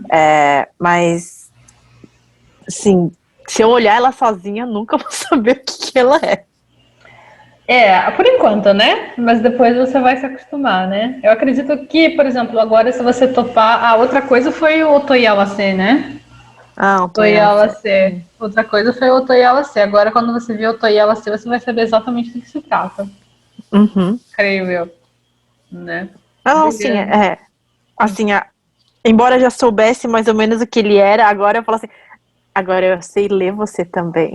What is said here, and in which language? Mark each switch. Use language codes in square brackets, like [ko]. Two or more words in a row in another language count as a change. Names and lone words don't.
[pt] Mas, assim, se eu olhar ela sozinha, eu nunca vou saber o que ela é. É, por enquanto, né? Mas depois você vai se acostumar, né? Eu acredito que, por exemplo, agora se você topar, a outra coisa foi o Otoyawase, né? Ah, um Toyama-san. Otoyawase. Outra coisa foi o Otoyawase. Agora, quando você vir o Otoyawase, você vai saber exatamente do que se trata, Uhum. creio eu, né? Ah, não, sim, Beleza. assim, embora eu já soubesse mais ou menos o que ele era, agora eu falo assim, agora eu sei ler você também.